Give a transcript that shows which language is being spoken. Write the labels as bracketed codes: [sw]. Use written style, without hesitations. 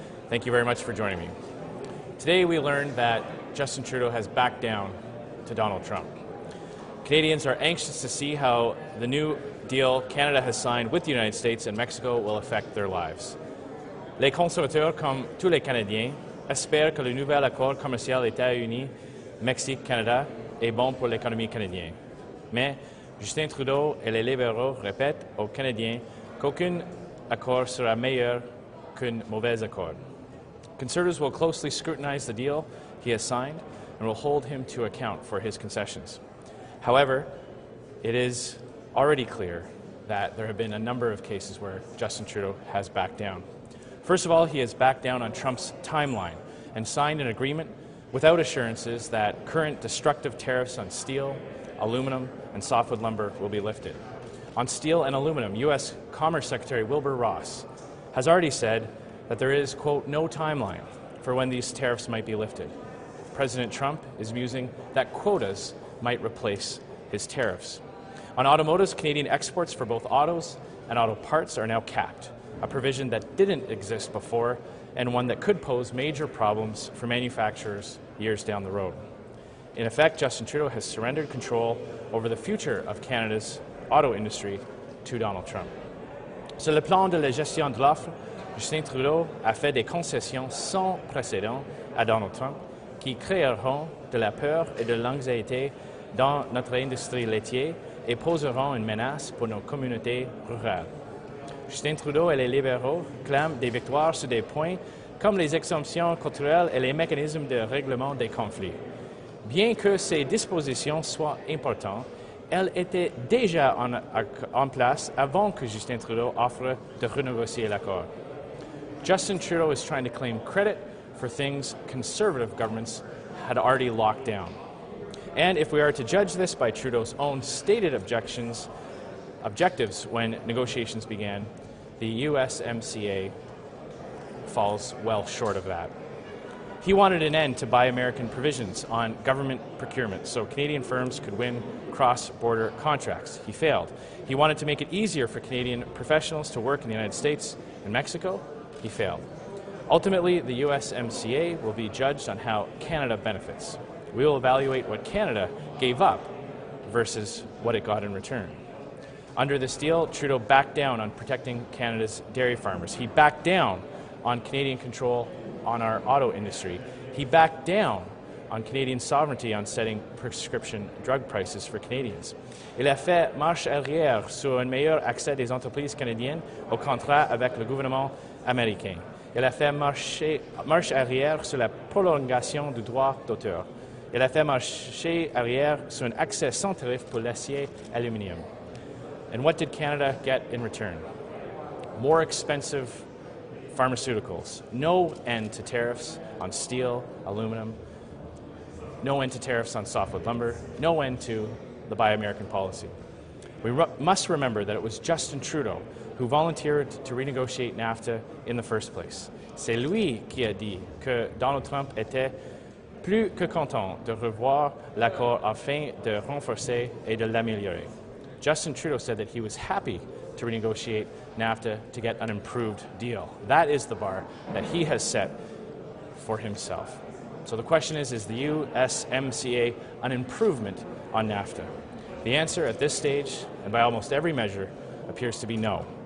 [en] Thank you very much for joining me. Today we learned that Justin Trudeau has backed down to Donald Trump. Canadians are anxious to see how the new deal Canada has signed with the United States and Mexico will affect their lives. [fr] Les conservateurs, comme tous les Canadiens, espèrent que le nouvel accord commercial États-Unis, Mexique-Canada est bon pour l'économie canadienne. Mais Justin Trudeau et les libéraux répètent aux Canadiens qu'aucun accord sera meilleur qu'un mauvais accord. [en] Conservatives will closely scrutinize the deal he has signed and will hold him to account for his concessions. However, it is already clear that there have been a number of cases where Justin Trudeau has backed down. First of all, he has backed down on Trump's timeline and signed an agreement without assurances that current destructive tariffs on steel, aluminum, and softwood lumber will be lifted. On steel and aluminum, U.S. Commerce Secretary Wilbur Ross has already said that there is, quote, no timeline for when these tariffs might be lifted. President Trump is musing that quotas might replace his tariffs. On automotives, Canadian exports for both autos and auto parts are now capped, a provision that didn't exist before and one that could pose major problems for manufacturers years down the road. In effect, Justin Trudeau has surrendered control over the future of Canada's auto industry to Donald Trump. [fr] Sur le plan de la gestion de l'offre, Justin Trudeau a fait des concessions sans précédent à Donald Trump qui créeront de la peur et de l'anxiété dans notre industrie laitière et poseront une menace pour nos communautés rurales. Justin Trudeau et les libéraux clament des victoires sur des points comme les exemptions culturelles et les mécanismes de règlement des conflits. Bien que ces dispositions soient importantes, elles étaient déjà en place avant que Justin Trudeau offre de renégocier l'accord. [en] Justin Trudeau is trying to claim credit for things conservative governments had already locked down. And if we are to judge this by Trudeau's own stated objectives when negotiations began, the USMCA falls well short of that. He wanted an end to Buy American provisions on government procurement so Canadian firms could win cross-border contracts. He failed. He wanted to make it easier for Canadian professionals to work in the United States and Mexico. He failed. Ultimately, the USMCA will be judged on how Canada benefits. We will evaluate what Canada gave up versus what it got in return. Under this deal, Trudeau backed down on protecting Canada's dairy farmers. He backed down on Canadian control on our auto industry. He backed down on Canadian sovereignty on setting prescription drug prices for Canadians. [fr] Il a fait marche arrière sur un meilleur accès des entreprises canadiennes aux contrats avec le gouvernement américain. Il a fait marche arrière sur la prolongation du droit d'auteur. Il a fait marche arrière sur un accès sans tarif pour l'acier et aluminium. [en] And what did Canada get in return? More expensive pharmaceuticals, no end to tariffs on steel, aluminum, no end to tariffs on softwood lumber, no end to the Buy American policy. We must remember that it was Justin Trudeau who volunteered to renegotiate NAFTA in the first place. [fr] C'est lui qui a dit que Donald Trump était plus que content de revoir l'accord afin de renforcer et de l'améliorer. [en] Justin Trudeau said that he was happy to renegotiate NAFTA to get an improved deal. That is the bar that he has set for himself. So the question is the USMCA an improvement on NAFTA? The answer at this stage, and by almost every measure, appears to be no.